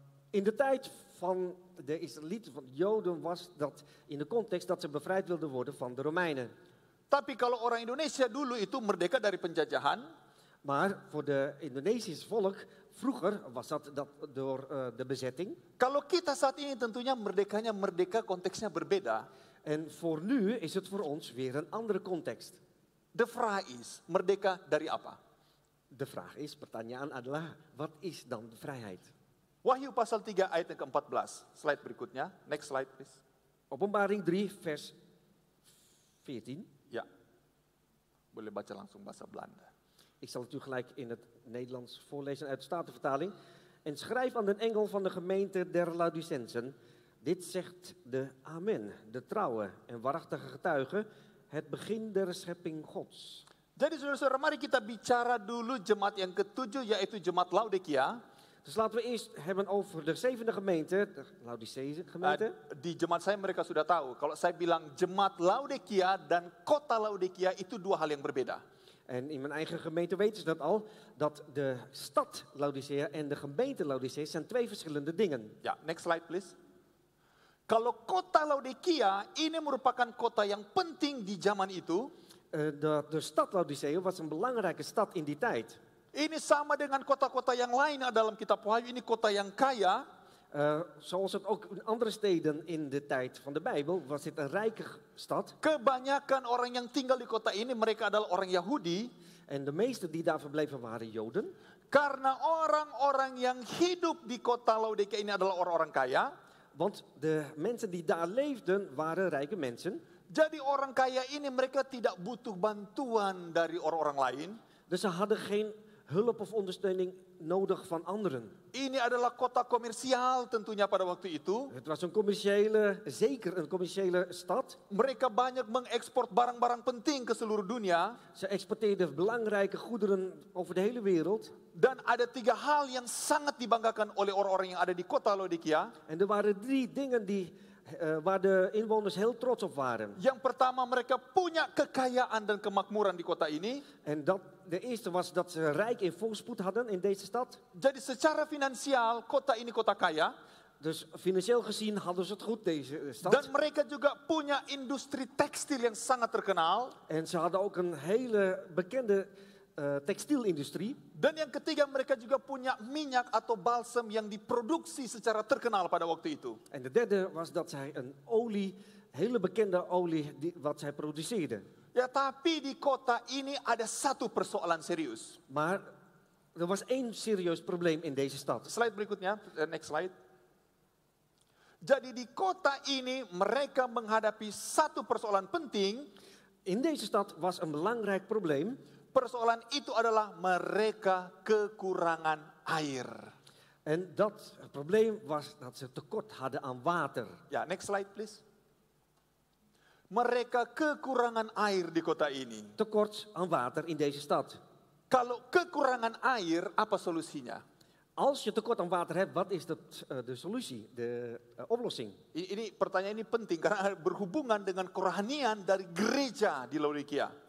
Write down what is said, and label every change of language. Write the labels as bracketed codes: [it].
[nl] In de tijd van de Israëlieten, van de Joden, was dat in de context dat ze bevrijd wilden worden van de Romeinen. [id] Tapi kalau orang Indonesia dulu itu merdeka dari penjajahan. [nl] Maar voor de Indonesische volk, vroeger was dat door de bezetting. [id] Kalau kita saat ini tentunya merdeka konteksnya berbeda. [nl] En voor nu is het voor ons weer een andere context. De vraag is, [id] merdeka dari apa? [nl] De vraag is, [id] pertanyaan adalah, [nl] wat is dan de vrijheid? [id] Wahyu pasal 3 ayat yang ke-14. Slide berikutnya. [en] Next slide please. [nl] Openbaring 3 vers 14. [id] Ya. Boleh baca langsung bahasa Belanda. [nl] Ik zal het u gelijk in het Nederlands voorlezen uit de Statenvertaling. En schrijf aan de engel van de gemeente der Laodicensen. Dit zegt de Amen, de trouwe en waarachtige getuige, het begin der schepping Gods. [id] Jadi saudara-saudara, mari kita bicara dulu jemaat yang ketujuh, yaitu jemaat Laodikia. [nl] Dus laten we eerst hebben over de 7e gemeente, de Laodicese gemeente. [id] Di jemaat saya mereka sudah tahu, kalau saya bilang jemaat Laodikia dan kota Laodikia itu dua hal yang berbeda. [nl] En in mijn eigen gemeente weten ze dat al, dat de stad Laodicea en de gemeente Laodicea zijn twee verschillende dingen. [id] Ya, [en] next slide please. [id] Kalau kota Laodikia ini merupakan kota yang penting di zaman itu. [nl] De stad Laodicea was een belangrijke stad in die tijd. [id] Ini sama dengan kota-kota yang lain dalam kitab Wahyu, ini kota yang kaya. [nl] Zoals het ook in andere steden in de tijd van de Bijbel was dit een rijke stad. [id] Kebanyakan orang yang tinggal di kota ini mereka adalah orang Yahudi. [nl] En de meesten die daar verbleven waren Joden. [id] Karena orang-orang yang hidup di kota Laodikia ini adalah orang-orang kaya. [nl] Want de mensen die daar leefden waren rijke mensen. [id] Jadi orang kaya ini mereka tidak butuh bantuan dari orang-orang lain. [nl] Dus ze hadden geen hulp of ondersteuning nodig van anderen. [id] Ini adalah kota komersial tentunya pada waktu itu. [nl] Het was zeker een commerciële stad. [id] Mereka banyak mengekspor barang-barang penting ke seluruh dunia. [nl] Ze exporteerden belangrijke goederen over de hele wereld. [id] Dan ada 3 hal yang sangat dibanggakan oleh orang-orang yang ada di kota Laodikia. [nl] En er waren 3 dingen waar de inwoners heel trots op waren. [id] Yang pertama, mereka punya kekayaan dan kemakmuran di kota ini. [nl] En de eerste was dat ze rijk in voorspoed hadden in deze stad. [id] Jadi secara finansial, kota ini kota kaya. [nl] Dus financieel gezien hadden ze het goed, deze stad. [id] Dan mereka juga punya industri tekstil yang sangat terkenal. [nl] En ze hadden ook een hele bekende tekstielindustrie. [id] Dan yang ketiga, mereka juga punya minyak atau balsam yang diproduksi secara terkenal pada waktu itu. [nl] En de derde was dat zij een olie, hele bekende olie, wat zij produceerden. [id] Ya, tapi di kota ini ada satu persoalan serius. [nl] Maar er was 1 serieus probleem in deze stad. [id] Slide berikutnya, [en] next slide. [id] Jadi di kota ini mereka menghadapi satu persoalan penting. [nl] In deze stad was een belangrijk probleem. [id] Persoalan itu adalah mereka kekurangan air. [nl] En het probleem was dat ze tekort hadden aan water. [en] Ya, next slide please. [id] Mereka kekurangan air di kota ini. [nl] Tekort aan water in deze stad. [id] Kalau kekurangan air, apa solusinya? [nl] Als je tekort aan water hebt, wat is de solutie, de oplossing? [id] Ini pertanyaan ini penting karena berhubungan dengan kerohanian dari gereja di Laodikia.